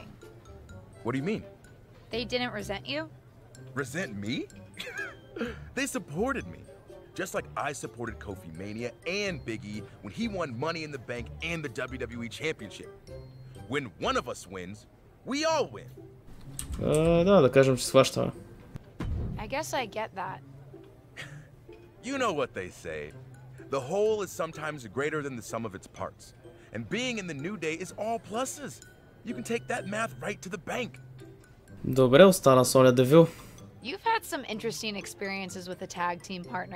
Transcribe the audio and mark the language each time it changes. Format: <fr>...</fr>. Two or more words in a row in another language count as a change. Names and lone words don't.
<en>What do you mean? They didn't resent you? Resent me? They supported me. Just like I supported Kofi Mania and Big E when he won Money in the Bank and the WWE Championship. When one of us wins, we all win.</en> <bg>Да кажем, че схващаме.</bg> <en>I guess I get that. You know what they say. The whole is sometimes greater than the sum of its parts. And being in the New Day is all pluses. You can take that math right to the bank.</en> <bg>Добре, остана Соня Девил.</bg> <en>You've had some interesting experiences with a tag team partner.</en>